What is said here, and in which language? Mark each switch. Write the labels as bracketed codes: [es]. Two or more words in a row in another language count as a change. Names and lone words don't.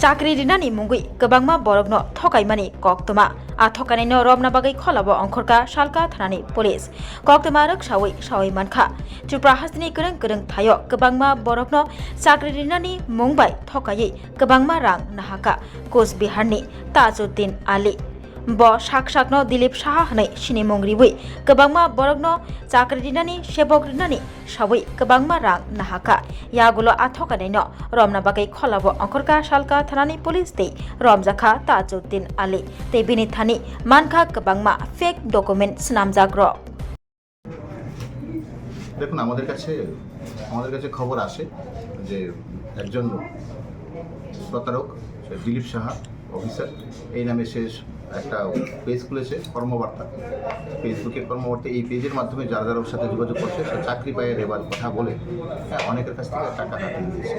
[trp] চাকরি রিনানি মুঙ্গুই गोबांमा बरगनो थकाइमानि कक्तमा आ थकानायनो रमना बागै खलाबो अंखरका सालका थानानि पुलिस कक्तमा रक्सावै सावै मानखा त्रिपुरा हास्तिनि गोरों गोरों थायो गोबांमा बरगनो चाकरि रिनानि मुंबाय थकायै गोबांमा रां नाहाका कोचबिहारनि ताजुद्दिन आली ब साकनो दिलीप साहा हनै सिनि मंग्रिबै गोबांमा बरगनो चाकरि रिनानि सेबक रिनानि सावै गोबांमा रां नाहाका यागुलो आथकानायनो रमना बागै खलाबो अंखरका सालका थानानि पुलिस दै रमजाखा ताजुद्दिन आली तै बिनि थानि मानखा गोबांमा [en] fake document [trp] नामजाग्र [bn] দেখুন আমাদের কাছে খবর আসে যে একজন প্রতারক দিলীপ সাহা অফিসার এই নামে সে একটা পেজ খুলেছে কর্মবার্তা ফেসবুকের কর্মবার্তা এই পেজের মাধ্যমে যারা যারা ওর সাথে যোগাযোগ করছে সে চাকরি পায় এবার কথা বলে অনেকের কাছ থেকে টাকা হাতিয়ে দিয়েছে।